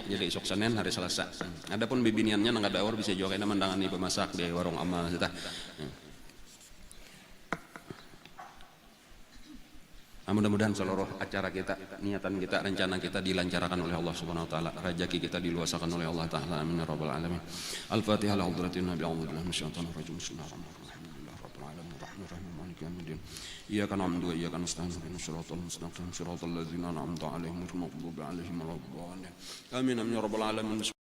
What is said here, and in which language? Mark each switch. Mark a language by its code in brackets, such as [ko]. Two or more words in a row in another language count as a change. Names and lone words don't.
[bjn] Jadi isok Senin hari Selasa. Adapun bibiniannya nang kada awor bisa juga kena mendangani pemasak di warung amal kita. Mudah-mudahan seluruh acara kita, niatan kita, rencana kita dilancarkan oleh Allah [ar] سبحانه وتعالى, [bjn] rezeki kita diluasakan oleh Allah taala, [ar] آمين يا رب العالمين. الفاتحة لحضرة النبي أعوذ بالله من الشيطان الرجيم بسم الله الرحمن الرحيم. الحمد لله رب العالمين مالك يوم الدين إياك نعبد وإياك نستعين اهدنا الصراط المستقيم صراط الذين أنعمت عليهم غير المغضوب عليهم ولا الضالين. آمين يا رب العالمين.